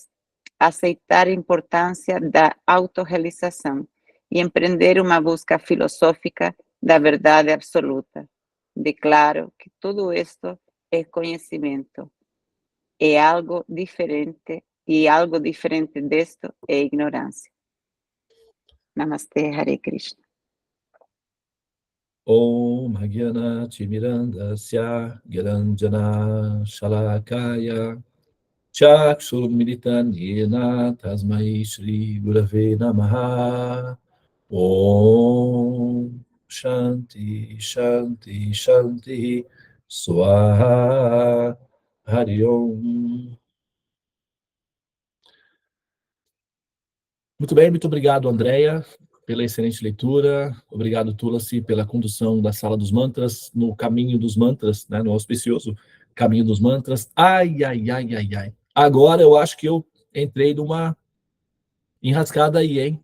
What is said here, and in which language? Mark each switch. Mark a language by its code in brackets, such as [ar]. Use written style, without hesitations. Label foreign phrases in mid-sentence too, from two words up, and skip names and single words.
[pt] Aceitar a importância da autorrealização e empreender uma busca filosófica da verdade absoluta. Declaro que tudo isto é conhecimento. É algo diferente, e algo diferente disto é ignorância. Namastê, [sa] हरे कृष्ण. ॐ ज्ञान तिमिरान्धस्य ज्ञानाञ्जन शलाकया चक्षुरुन्मीलितं येन तस्मै श्री गुरवे नमः. ॐ शान्तिः, शान्तिः, शान्तिः, स्वाहा, हरि ॐ. [pt] Muito bem, muito obrigado, Andréia, pela excelente leitura. Obrigado, Tulasi, pela condução da Sala dos Mantras, no caminho dos mantras, né, no auspicioso caminho dos mantras. Ai. Agora eu acho que eu entrei numa enrascada aí, hein?